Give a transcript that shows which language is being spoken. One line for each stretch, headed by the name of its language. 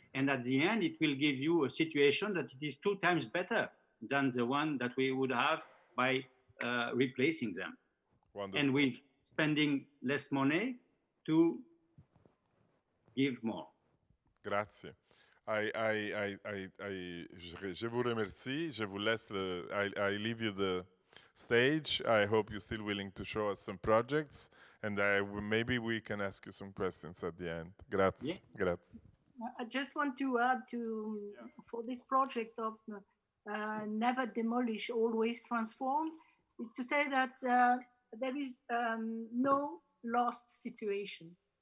English: And at the end, it will give you a situation that it is 2 times better than the one that we would have by replacing them. Wonderful. And with spending less money to give more.
Italian: Grazie.
French: Je vous remercie. Je vous laisse
English: I leave you the stage. I hope you're still willing to show us some projects, and maybe we can ask you some questions at the end.
Italian: Grazie. Yeah. Grazie.
English: I just want to add for this project of never demolish, always transform, is to say that there is no lost situation.